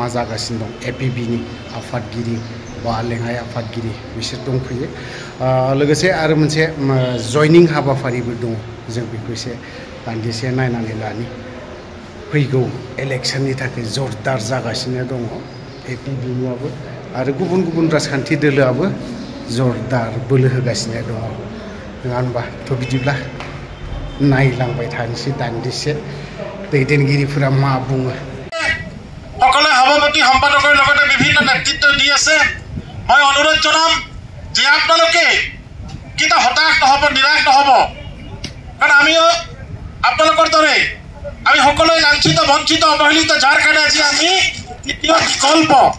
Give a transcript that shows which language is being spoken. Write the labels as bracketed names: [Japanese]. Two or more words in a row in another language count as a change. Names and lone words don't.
[Bodo] जागासिनो दं APBनि आफादगिरि बा लेङाइ आफादगिरि बिसोर दंफैयो लोगोसे आरो मोनसे जयनिं हाबाफारिबो दङ जों बेखौ एसे दान्दिसे नायनानै लानि फैगौ इलेक्सननि थाखाय जरदार जागासिनो दङ APBनियाबो आरो गुबुन गुबुन राजखान्थि दोलोआबो जरदार बोलो होगासिनो दङ नङा होनबा थ' बिदिब्ला नायलांबाय थानोसै दान्दिसे दैदेनगिरिफोरा मा बुङो [Assamese] সকলে সভাপতি সম্পাদকৰ লগতে বিভিন্ন নেতৃত্ব দি আছে মই অনুৰোধ জনাম যে আপোনালোকে কিটা হতাশ নহব নিৰাশ নহব কাৰণ আমিও আপোনালোকৰ দৰে আমি সকলোৱে লাঞ্ছিত বঞ্চিত অৱহেলিত যাৰ কাৰণে আজি আমি তৃতীয় বিকল্প